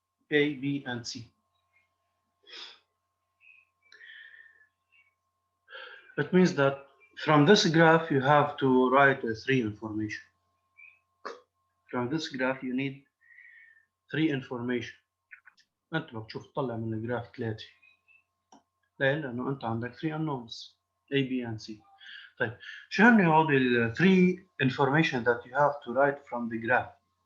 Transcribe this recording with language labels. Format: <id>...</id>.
<en>A, B, and C. It means that from this graph you have to write three information. From this graph you need three information.</en> <ar>انت بدك تشوف تطلع من الجراف ثلاثة.</ar> <en>ليه؟ لأنه أنت عندك three unknowns A, B, and C. طيب شو هن هودي ال three information that you have to write from the graph؟</en>